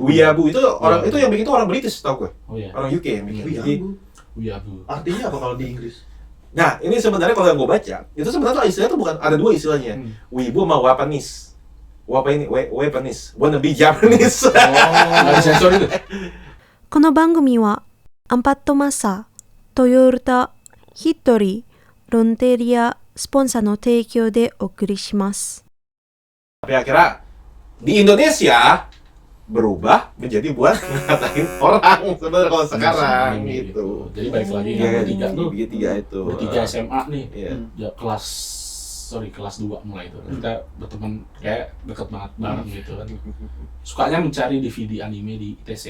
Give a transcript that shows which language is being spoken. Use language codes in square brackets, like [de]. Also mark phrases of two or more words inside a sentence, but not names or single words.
[id] Wiyabu itu orang itu yang bikin itu orang British tau gue, Oh iya. orang UK yang bikin. Jadi, Wibu. Wiyabu. Artinya apa kalau di Inggris? nah ini sebenarnya kalau yang gue baca itu sebenarnya istilahnya tuh bukan ada dua istilahnya, Wibu sama Wapanis. [en] Wapanis, wannabe Japanese. [id] Nggak disensor itu. [ja] この番組はアンパッドマッサー、トヨタ、ヒットリー、ロンテリアスポンサーの提供でお送りします。 [id] Tapi akhirnya di Indonesia berubah menjadi buat ngatain orang sebenarnya kalau sekarang gitu. Jadi balik lagi Iya, yang bertiga tuh. bertiga itu. Bertiga SMA nih. Iya. Ya kelas 2 mulai itu. Kita berteman kayak deket banget bareng gitu kan. Sukanya mencari DVD anime di ITC.